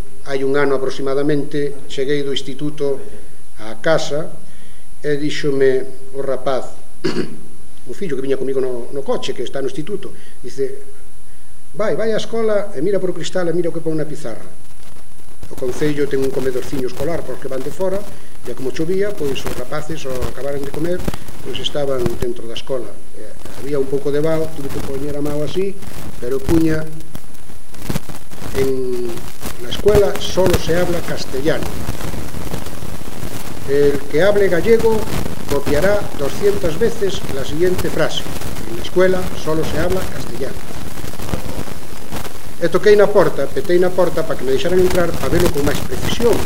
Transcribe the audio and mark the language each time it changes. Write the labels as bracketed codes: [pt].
[gl] Hai un ano aproximadamente cheguei do instituto á casa e díxome o rapaz, o fillo que viña comigo no coche, que está no instituto, dice: vai á escola e mira por o cristal e mira o que pon na pizarra. O concello ten un comedorciño escolar porque van de fora, e como chovía, pois os rapaces ao acabaran de comer pois estaban dentro da escola. E había un pouco de vao, tuve que poñer a mao así, pero puña: [es] en la escuela solo se habla castellano. El que hable gallego copiará 200 veces la siguiente frase: en la escuela solo se habla castellano. [gl] E toquei na porta, petei na porta para que me deixaran entrar para verlo con máis precisión.